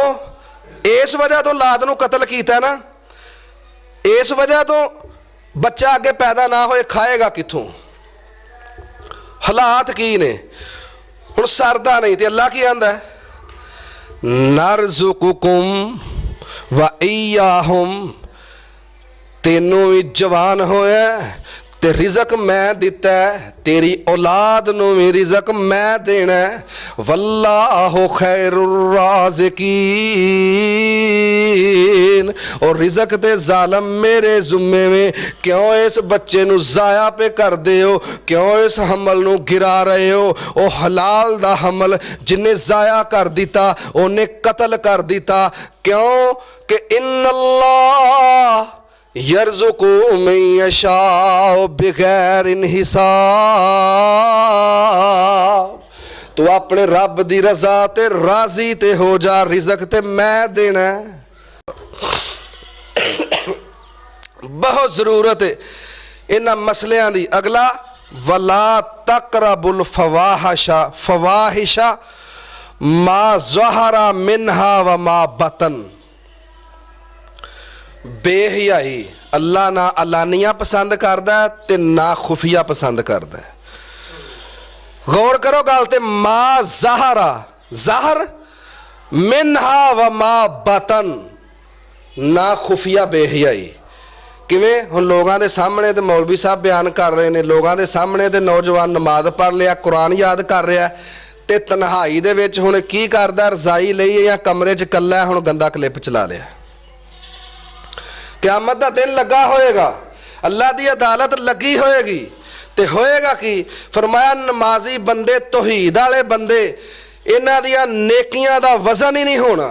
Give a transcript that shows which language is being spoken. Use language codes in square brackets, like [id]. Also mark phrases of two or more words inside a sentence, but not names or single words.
[pa] ਇਸ ਵਜ੍ਹਾ ਤੋ ਔਲਾਦ ਨੂੰ ਕਤਲ ਕੀਤਾ ਨਾ, ਇਸ ਵਜ੍ਹਾ ਤੋ ਬੱਚਾ ਅੱਗੇ ਪੈਦਾ ਨਾ ਹੋਏ, ਖਾਏਗਾ ਕਿੱਥੋਂ, ਹਾਲਾਤ ਕੀ ਨੇ, ਹੁਣ ਸਰਦਾ ਨਹੀਂ। ਤੋ ਅੱਲਾਹ ਕੀ ਆਂਦਾ [ar] نرزقكم وإياهم, [pa] ਤੈਨੂੰ ਵੀ ਜਵਾਨ ਹੋਇਆ ਤੇ ਰਿਜ਼ਕ ਮੈਂ ਦਿੱਤਾ, ਤੇਰੀ ਔਲਾਦ ਨੂੰ ਵੀ ਰਿਜ਼ਕ ਮੈਂ ਦੇਣਾ। [ar] والله خير الرازقين, [pa] ਔਰ ਰਿਜ਼ਕ ਤੇ ਜ਼ਾਲਮ ਮੇਰੇ ਜ਼ੁੰਮੇ ਮੇਂ, ਕਿਉਂ ਇਸ ਬੱਚੇ ਨੂ ਜ਼ਾਇਆ ਪੇ ਕਰਦੇ ਹੋ, ਕਿਉਂ ਇਸ ਹਮਲ ਨੂ ਗਿਰਾ ਰਹੇ ਹੋ। ਓ ਹਲਾਲ ਦਾ ਹਮਲ ਜਿਨ੍ਹੇਂ ਜ਼ਾਇਆ ਕਰ ਦਿੱਤਾ ਉਨ੍ਹੇਂ ਕਤਲ ਕਰ ਦਿੱਤਾ, ਕਿਉਂ ਕਿ [ar] إن الله يرزق من يشاء بغير حساب. [pa] ਤੂ ਅਪਣੇ ਰੱਬ ਦੀ ਰਜ਼ਾ ਤੇ ਰਾਜ਼ੀ ਤੇ ਹੋ ਜਾ, ਰਿਜ਼ਕ ਤੇ ਮੈਂ ਦੇਣਾ। ਬਹੁਤ ਜ਼ਰੂਰਤ ਹੈ ਇਨ੍ਹਾਂ ਮਸਲਿਆਂ ਦੀ। [ar] अगला ولا تقربوا الفواحش ما ظهر منها وما بطن. [pa] ਬੇਹਯਾਈ ਅੱਲਾਹ ਨਾ ਐਲਾਨੀਆ ਪਸੰਦ ਕਰਦਾ ਤੇ ਨਾ ਖੁਫ਼ੀਆ ਪਸੰਦ ਕਰਦਾ। ਗੌਰ ਕਰੋ ਗੱਲ ਤੇ। [ar] ما ظهر، ظهر منها وما بطن, [pa] ਨਾ ਖੁਫ਼ੀਆ ਬੇਹਯਾਈ। ਕਿਵੇਂ ਹੁਣ [ur] لوگوں کے سامنے تو مولوی صاحب بیان کر رہے ہیں، لوگوں کے سامنے تو نوجوان نماز پڑھ لیا، قرآن یاد کر رہا ہے, [pa] ਤੋ ਤਨਹਾਈ ਦੇ ਵਿਚ ਹੁਣ ਕੀ ਕਰਦਾ, ਰਜ਼ਾਈ ਲਈ ਯਾ ਕਮਰੇ ਚ ਕੱਲਾ ਹੁਣ ਗੰਦਾ ਕਲਿੱਪ ਚਲਾ ਲਿਆ। ਕਯਾਮਤ ਦਾ ਦਿਨ ਲੱਗਾ ਹੋਏਗਾ, ਅੱਲਾਹ ਦੀ ਅਦਾਲਤ ਲੱਗੀ ਹੋਏਗੀ, ਤੋ ਹੋਏਗਾ ਕਿ ਫ਼ਰਮਾਇਆ ਨਮਾਜ਼ੀ ਬੰਦੇ, ਤੌਹੀਦ ਵਾਲੇ ਬੰਦੇ, ਇਨ੍ਹਾਂ ਦੀਆਂ ਨੇਕੀਆਂ ਦਾ ਵਜ਼ਨ ਹੀ ਨਹੀਂ ਹੋਣਾ।